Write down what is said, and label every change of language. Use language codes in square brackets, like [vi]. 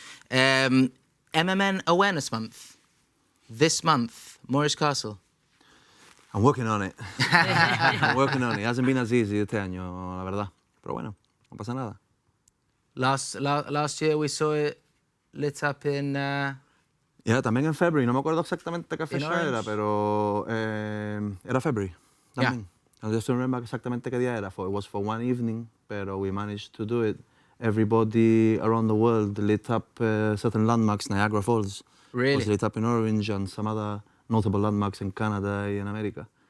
[en] MMN Awareness Month. This month, Maurice Castle. I'm working on it. I'm working on it. It hasn't been as easy [es] este año, la verdad. Pero bueno, no pasa nada. [en] Last year we saw it lit up in... [es] Yeah, también en February. No me acuerdo exactamente qué fecha era, pero era February. También. [en] I just don't remember [es] exactamente qué día era. [en] It was for one evening, [es] pero [en] we managed to do it. Everybody around the world lit up certain landmarks. Niagara Falls was lit up in orange, and some other notable landmarks in Canada and America.